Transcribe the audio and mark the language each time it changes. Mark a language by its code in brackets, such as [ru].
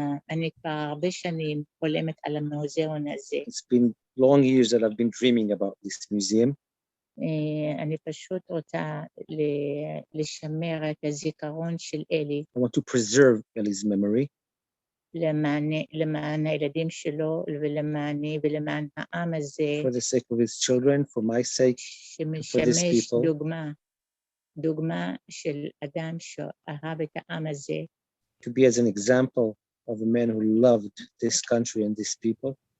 [he] אני כבר הרבה שנים חולמת על המוזיאון הזה. [en] It's been long years that I've been dreaming about this museum. [he] אני פשוט רוצה לשמר את הזיכרון של אלי. [en] I want to preserve Eli's memory. [he] למען הילדים שלו ולמעני ולמען העם הזה. [en] For the sake of his children, for my sake, for these [he] שמשמש [en] people. [he] דוגמה של אדם שאהב את העם הזה. [en] To be as an example of a man who loved this country and these people.